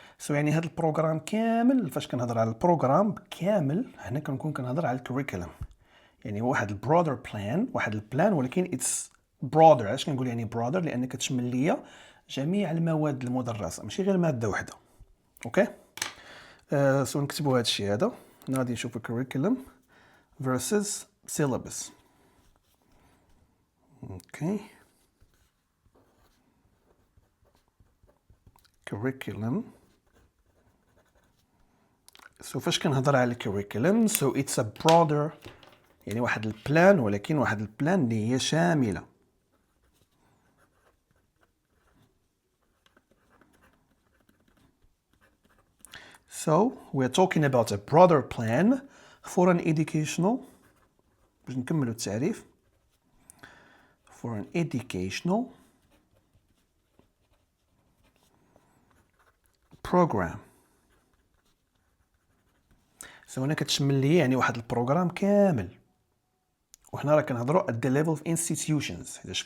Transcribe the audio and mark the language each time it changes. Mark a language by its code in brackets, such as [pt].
[ar] يعني هذا البروغرام كامل، فاش كنهضر على البروغرام كامل هنا كنكون كنهضر على الكوريكولم، يعني واحد البرودر بلان، واحد البلان، ولكن اتس برودر. علاش كنقول يعني برودر؟ لان كتشمل ليا جميع المواد المدرسه، ماشي غير ماده واحده. اوكي، نكتبوا هذا الشيء هذا. غادي نشوفوا [en] curriculum versus syllabus. [ar] اوكي، curriculum. فاش كنهضر على الكوريكولم [en] it's a broader، [ar] يعني واحد البلان، ولكن واحد البلان اللي هي شامله. [en] we're talking about a broader plan for an educational، [ar] باش نكملوا التعريف، [en] for an educational program. [ar] هنا كتشمل لي يعني واحد البروغرام كامل. وهنا راه كنهضروا [en] at the level of institutions.